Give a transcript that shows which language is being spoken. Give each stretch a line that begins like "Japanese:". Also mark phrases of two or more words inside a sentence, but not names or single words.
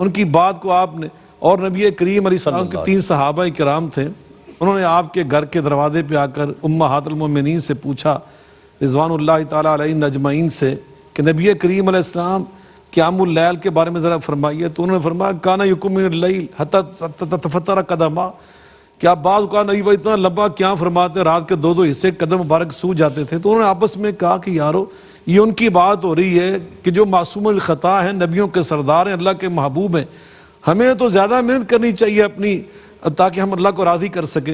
Urdu: ان کی بات کو آپ نے، اور نبی کریم علیہ السلام کے 3 صحابہ کرام تھے، انہوں نے آپ کے گھر کے دروازے پہ آ کر
Arabic: امہات المومنین
Urdu: سے پوچھا،
Arabic: رضوان اللہ تعالیٰ علیہ اجمعین
Urdu: سے، کہ نبی کریم علیہ السلام
Arabic: قیام اللیل
Urdu: کے بارے میں ذرا فرمائیے. تو انہوں نے فرمایا
Arabic: کانا یقوم من اللیل حتی تتفطر قدما.
Urdu: کیا بعض کا نبی بھائی اتنا لمبا قیام فرماتے، رات کے 2 حصے قدم مبارک سو جاتے تھے. تو انہوں نے آپس میں کہا کہ یارو، یہ ان کی بات ہو رہی ہے کہ جو معصوم الخطا ہیں، نبیوں کے سردار ہیں، اللہ کے محبوب ہیں، ہمیں تو زیادہ محنت کرنی چاہیے اپنی، تاکہ ہم اللہ کو راضی کر سکیں.